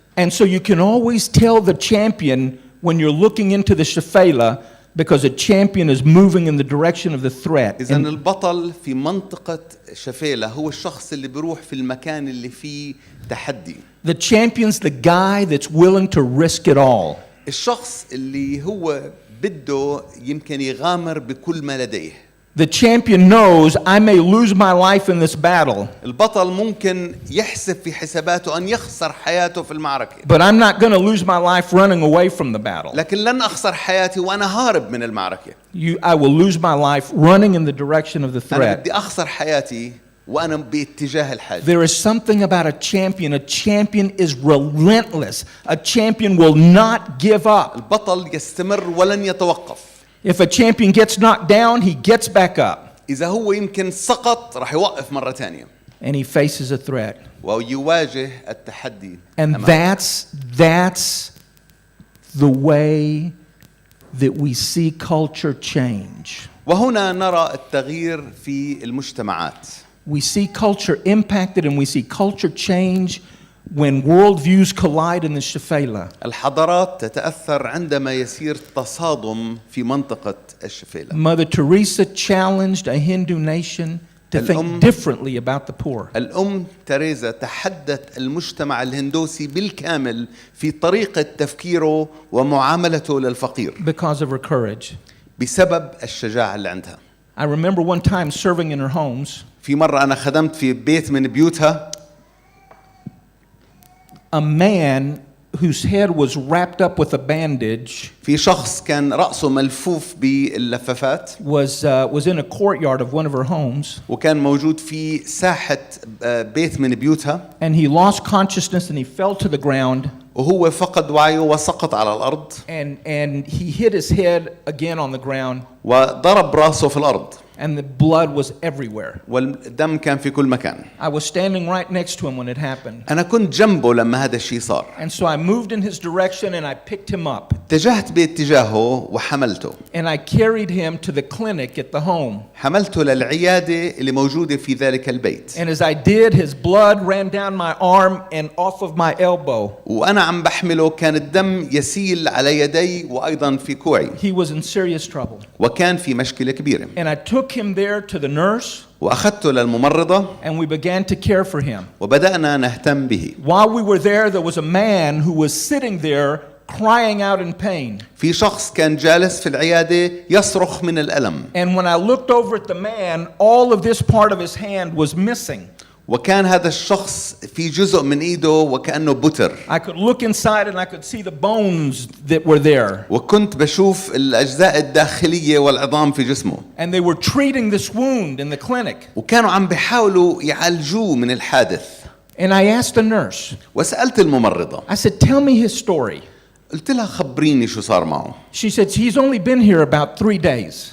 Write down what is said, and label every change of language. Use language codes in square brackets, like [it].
[en] And so you can always tell the champion when you're looking into the shephelah, because a champion is moving in the direction of the threat. [ar] إذا البطل في منطقة شفيلة هو الشخص اللي بيروح في المكان اللي فيه تحدي. [en] The champion's the guy that's willing to risk it all. [ar] الشخص اللي هو بده يمكن يغامر بكل ما لديه. [en] The champion knows I may lose my life in this battle, [ar] البطل ممكن يحسب في حساباته أن يخسر حياته في المعركة. [en] but I'm not going to lose my life running away from the battle. [ar] لكن لن أخسر حياتي وأنا هارب من المعركة. [en] I will lose my life running in the direction of the [ar] أنا [en] threat. [ar] بدي أخسر حياتي وأنا باتجاه الحاجة. [en] There is something about a champion. A champion is relentless. A champion will not give up. [ar] البطل يستمر ولن يتوقف. [en] If a champion gets knocked down, he gets back up [ar] إذا هو يمكن سقط راح يوقف مرة تانية [en] and he faces a threat. [ar] ويواجه التحدي. [en] And that's the way that we see culture change. [ar] وهنا نرى التغيير في المجتمعات. [en] We see culture impacted and we see culture change when worldviews collide in the shephelah. [ar] الحضارات تتأثر عندما يصير تصادم في منطقة الشفيلة. [en] Mother Teresa challenged a Hindu nation to think differently about the poor. [ar] الأم تريزا تحدت المجتمع الهندوسي بالكامل في طريقة تفكيره ومعاملته للفقير. [en] Because of her courage. [ar] بسبب الشجاعة اللي عندها. [en] I remember one time serving in her homes. [ar] في مرة أنا خدمت في بيت من بيوتها. [en] A man whose head was wrapped up with a bandage [ar] في شخص كان رأسه ملفوف باللفافات [en] was in a courtyard of one of her homes, [ar] وكان موجود في ساحة بيت من بيوتها [en] and he lost consciousness and he fell to the ground, [ar] وهو فقد وعيه وسقط على الأرض [en] and he hit his head again on the ground, [ar] وضرب رأسه في الأرض [en] and the blood was everywhere. [ar] والدم كان في كل مكان. [en] I was standing right next to him when it happened, [ar] أنا كنت جنبه لما هذا الشيء صار. [en] and so I moved in his direction and I picked him up [ar] اتجهت باتجاهه وحملته. [en] and I carried him to the clinic at the home, [ar] حملته للعيادة اللي موجودة في ذلك البيت. [en] and as I did, his blood ran down my arm and off of my elbow. [ar] وأنا عم بحمله كان الدم يسيل على يدي وأيضا في كوعي. [en] He was in serious trouble, [ar] وكان في مشكلة كبيرة. [en] and I took him there to the nurse, [ar] وأخذته للممرضة [en] and we began to care for him. [ar] وبدأنا نهتم به. [en] While we were there was a man who was sitting there crying out in pain. [ar] في شخص كان جالس في العيادة يصرخ من الألم. [en] And when I looked over at the man, all of this part of his hand was missing. [ar] وكان هذا الشخص في جزء من إيده وكأنه بتر. [en] I could look inside and I could see the bones that were there. [ar] وكنت بشوف الأجزاء الداخلية والعظام في جسمه. [en] And they were treating this wound in the clinic. [ar] وكانوا عم بيحاولوا يعالجوه من الحادث. [en] And I asked the nurse. [ar] وسألت الممرضة. [en] I said, "Tell me his story." [ar] قلت لها خبريني شو صار معه. [en] She said, "He's only been here about 3 days."